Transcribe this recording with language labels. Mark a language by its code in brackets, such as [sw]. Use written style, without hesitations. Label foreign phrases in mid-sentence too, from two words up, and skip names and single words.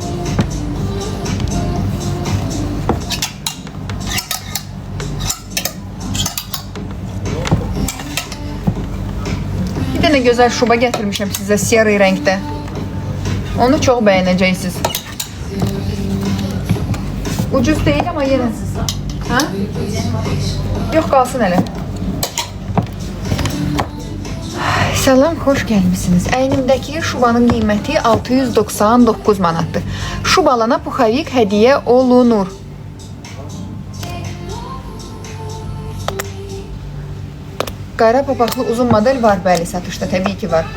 [tr] Bir tane güzel şuba getirmişim size siyah renkte. Onu çok beğeneceksiniz. Ucuz değil ama yine siz. Ha? Yok, kalsın hele. [az] Salam, xoş gəlmisiniz. Əynimdəki şubanın qiyməti 699 manatdır. Şubalana puxavik hədiyyə olunur. Qara papaqlı uzun model var, bəli, satışda təbii ki var.